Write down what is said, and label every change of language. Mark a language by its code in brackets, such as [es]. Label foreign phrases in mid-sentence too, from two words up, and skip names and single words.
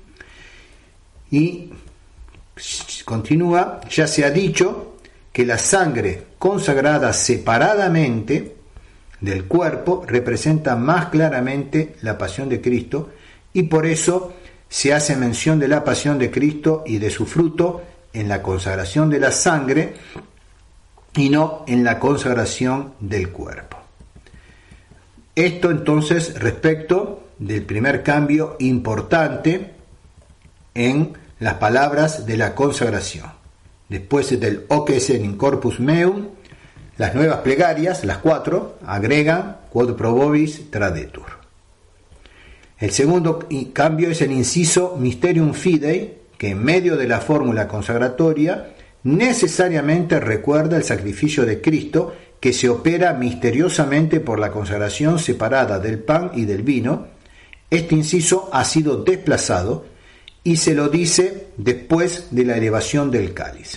[es] Y continúa, ya se ha dicho que la sangre consagrada separadamente del cuerpo representa más claramente la pasión de Cristo, y por eso se hace mención de la pasión de Cristo y de su fruto en la consagración de la sangre y no en la consagración del cuerpo. Esto entonces respecto del primer cambio importante en las palabras de la consagración. Después del [la] hoc esse in corpus meum, [es] las nuevas plegarias, las 4, agregan [la] quod probobis tradetur. [es] El segundo cambio es el inciso [la] mysterium fidei, [es] que en medio de la fórmula consagratoria necesariamente recuerda el sacrificio de Cristo, que se opera misteriosamente por la consagración separada del pan y del vino. Este inciso ha sido desplazado y se lo dice después de la elevación del cáliz.